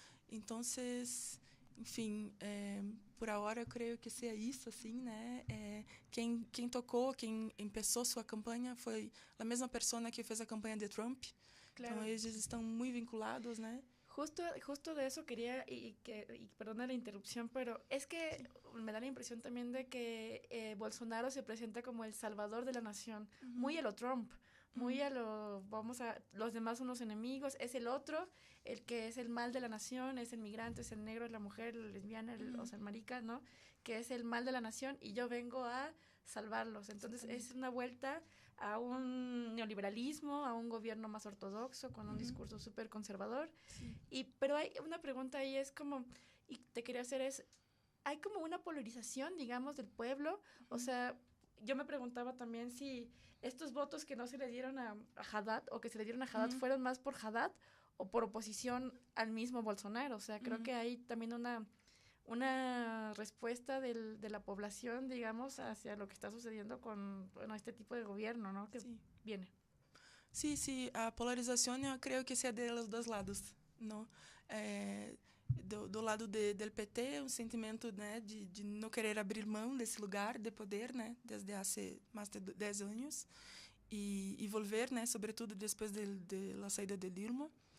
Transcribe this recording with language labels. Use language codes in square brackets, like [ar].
[pt] Então, enfim, por agora eu creio que seja isso, assim, né? Quem começou sua campanha foi a mesma pessoa que fez a campanha de Trump. Claro. Então, eles estão muito vinculados, né? [es] Justo de eso quería, y perdona la interrupción, pero es que me da la impresión también de que Bolsonaro se presenta como el salvador de la nación, muy a lo Trump, muy a lo, los demás son los enemigos, es el otro, el que es el mal de la nación, es el migrante, es el negro, es la mujer, la lesbiana, o sea, el marica, ¿no? Que es el mal de la nación y yo vengo a salvarlos. Entonces es una vuelta a un neoliberalismo, a un gobierno más ortodoxo, con un discurso súper conservador. Pero hay una pregunta ahí, es como, y te quería hacer es, hay como una polarización, digamos, del pueblo. O sea, yo me preguntaba también si estos votos que no se le dieron a Haddad, o que se le dieron a Haddad, fueron más por Haddad o por oposición al mismo Bolsonaro. O sea, creo que hay también una respuesta de la población, digamos, hacia lo que está sucediendo con este tipo de gobierno, ¿no? Que viene. [pt] Sí, a polarización eu creio que é [es] de los dos lados, [pt] não? Do lado do PT, um sentimento, né, de não querer abrir mão desse lugar de poder, né, desde há mais de 10 anos, e volver, né, sobretudo depois da saída de Dilma.